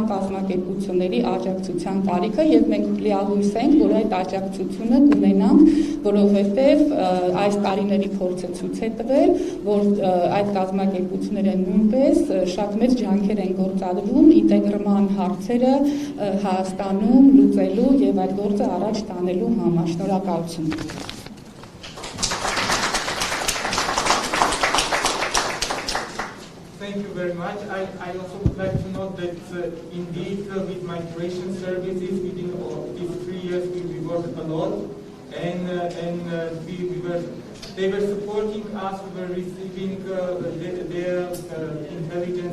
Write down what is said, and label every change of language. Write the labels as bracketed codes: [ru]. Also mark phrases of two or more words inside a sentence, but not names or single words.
[hy] կազմակերպությունների աջակցության կարիքը եւ մենք լիահույս ենք, որ այդ աջակցությունը կունենանք, որովհետեւ այս տարիների փորձը ցույց է տվել, որ այդ կազմակերպությունները նույնպես շատ մեծ ջանքեր են գործադրում ինտեգրման հարցերը Հայաստանում լուծելու եւ այդ գործը առաջ տանելու համար։ Շնորհակալություն։ [en] Thank you very much. I also would like to note that indeed with migration services within these 3 years we worked a lot and they were supporting us, we were receiving their intelligence